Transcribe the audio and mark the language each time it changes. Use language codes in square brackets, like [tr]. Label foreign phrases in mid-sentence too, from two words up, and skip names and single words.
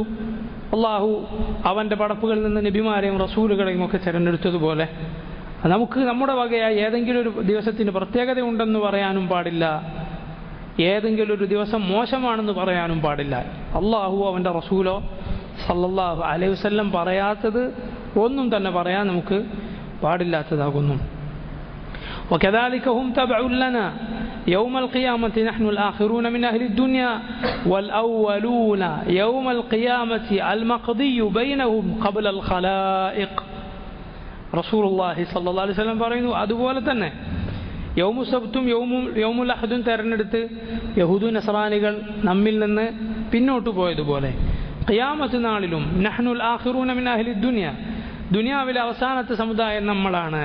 [ml] അള്ളാഹു അവൻ്റെ പടപ്പുകളിൽ നിന്ന് നബിമാരെയും റസൂലുകളെയും ഒക്കെ തിരഞ്ഞെടുത്തതുപോലെ നമുക്ക് നമ്മുടെ വകയായി ഏതെങ്കിലും ഒരു ദിവസത്തിന് പ്രത്യേകതയുണ്ടെന്ന് പറയാനും പാടില്ല, ഏതെങ്കിലും ഒരു ദിവസം മോശമാണെന്ന് പറയാനും പാടില്ല. അള്ളാഹു അവൻ്റെ റസൂലോ [ar] صلى الله عليه وسلم [ml] പറയാത്തത് ഒന്നും തന്നെ പറയാൻ നമുക്ക് പാടില്ലാത്തതാകുന്നു. [ar] وكذلك هم تبع لنا يوم القيامة نحن الآخرون من أهل الدنيا والأولون يوم القيامة المقضي بينهم قبل الخلائق. رسول الله صلى الله عليه وسلم [ml] പറയുന്നു, അതുപോലെ തന്നെ യൗമു സബ്തും യൗമുൽ അഹദും തിരഞ്ഞെടുത്ത് യഹൂദു നസ്രാനികൾ നമ്മിൽ നിന്ന് പിന്നോട്ട് പോയതുപോലെ ഖിയാമത്ത് നാളിലും [ar] نحن الآخرون من أهل الدنيا, [ml] ദുനിയാവിലെ അവസാനത്തെ സമുദായം നമ്മളാണ്.